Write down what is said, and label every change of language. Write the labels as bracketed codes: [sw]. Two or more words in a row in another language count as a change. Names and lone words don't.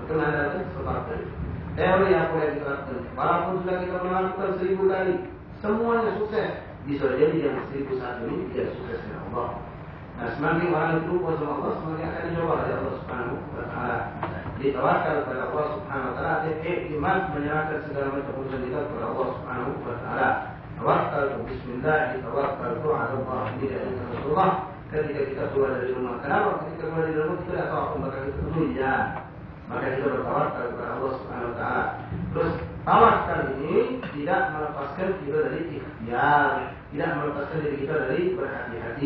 [id] Kita mengandalkan sebab tadi. Teori apa yang diterapkan, walaupun sudah kita melakukan 1000 kali, semuanya sukses. Bisa jadi yang 1001 ini tidak sukses dengan Allah. Nah, semakin orang itu lupa sama Allah, semakin akan dicoba oleh Allah [ar] سبحانه وتعالى. [id] Ditawakal kepada Allah [ar] سبحانه وتعالى, [id] iman menyerahkan segala macam urusan kita kepada Allah [ar] سبحانه وتعالى. توكل بسم الله، توكل على الله. [id] Ini dari Rasulullah ketika kita keluar dari rumah. Kenapa? Ketika keluar dari rumah kita tidak tahu apa bakal kita temui, ya. Maka kita bertawakal kepada Allah [ar] سبحانه وتعالى. [id] Terus tawakal ini tidak melepaskan kita dari ikhtiar, tidak melepaskan diri kita dari berhati-hati.